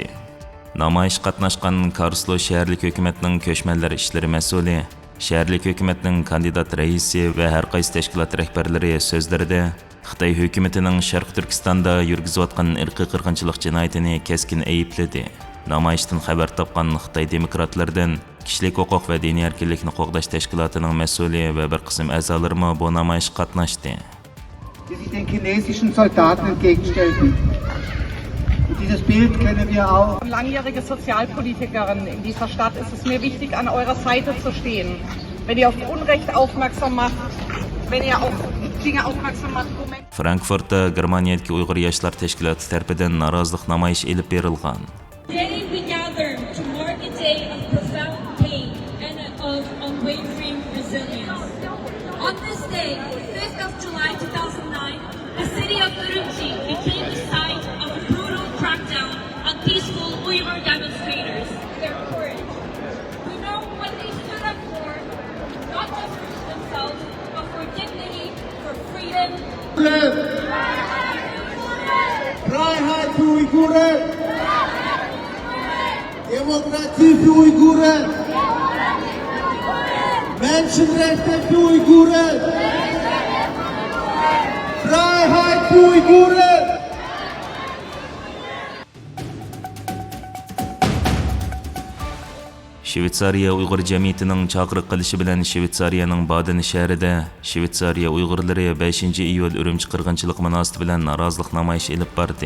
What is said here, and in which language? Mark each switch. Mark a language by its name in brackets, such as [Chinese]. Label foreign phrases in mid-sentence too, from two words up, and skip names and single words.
[Uzbek] Namoyish qatnashgan Karlsruhe shaharlik hukumatning ko'chmanlar ishlari mas'uli, shaharlik hukumatning kandidat raisi va har qaysi tashkilot rahbarlari so'zlarida Xitoy hukumatining Sharq Turkistonda yurgizayotgan irqiy qirg'inchilik jinoyatini keskin aybladi. Namoyishdan xabar topgan Xitoy demokratlardan kishilik huquq va diniy erkinlikni qo'g'dash tashkilotining mas'uli va bir qism a'zolarimi bu namoyishga qatnashdi. [German] Den chinesischen Soldaten entgegenstellten. Dieses Bild kennen wir auch. Langjährige Sozialpolitikerin in dieser Stadt ist es mir wichtig, an eurer Seite zu stehen. Wenn ihr auf Unrecht aufmerksam macht, wenn ihr auf Dinge aufmerksam macht. [Uzbek] Frankfurtda Germaniyadagi Uyg'ur yoshlar tashkiloti tomonidan norozilik namoyishi elib berilgan. [English] Today we gather to mark a day of profound pain and of unwavering resilience. On this day, 5th of July 2009, the city of Urumchi became the site of a brutal crackdown on peaceful Uyghur demonstrators. Their courage. We know what they stood up for, not just for themselves, but for dignity, for freedom. [German] Freiheit für Uiguren! Demokratie für Uiguren! Menschenrechte für Uiguren! Freiheit für Uiguren! [Uzbek] Shvetsariya Uyg'ur jamiyatining chaqiriq qilishi bilan Shvetsariyaning Baden shahrida Shvetsariya Uyg'urlari 5-iyul Urumchi qirg'inchiligi munosabati bilan norozilik namoyishi elib bordi.